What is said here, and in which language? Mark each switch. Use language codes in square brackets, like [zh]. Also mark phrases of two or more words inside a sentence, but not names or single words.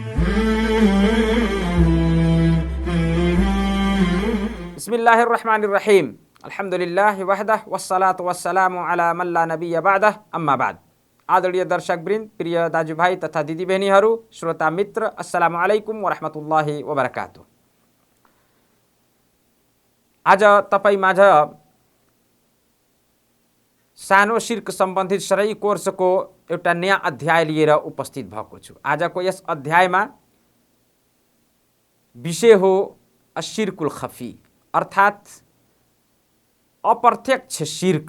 [ar] بسم الله الرحمن الرحيم الحمد لله وحده والصلاة والسلام على من لا نبي بعده أما بعد. [ne] आदरणीय दर्शकवृन्द, प्रिय दाजुभाइ तथा दिदीबहिनीहरू, श्रोता मित्र, [ar] السلام عليكم ورحمة الله وبركاته. [ne] आज तपाईँ माझ सानो शिर्क सम्बन्धित सरै कोर्सको एउटा नयाँ अध्याय लिएर उपस्थित भएको छु। आजको यस अध्यायमा विषय हो [ar] الشرك الخفي, [ne] अर्थात् अप्रत्यक्ष शिर्क।